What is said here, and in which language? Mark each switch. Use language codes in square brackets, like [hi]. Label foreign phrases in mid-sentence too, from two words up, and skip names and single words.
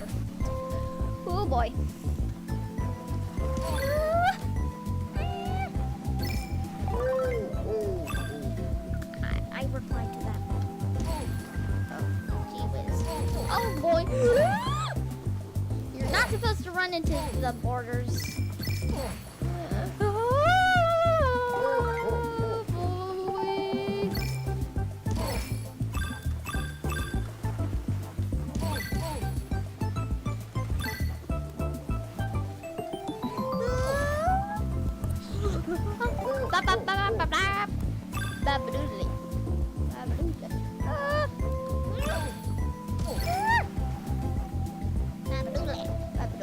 [en] Oh, boy. I replied to that. Oh, gee whiz. Oh, boy. You're not supposed to run into the borders. Oh, boy. Ba ba ba ba ba ba. Babadoodly. Babadoodly. Babadoodly.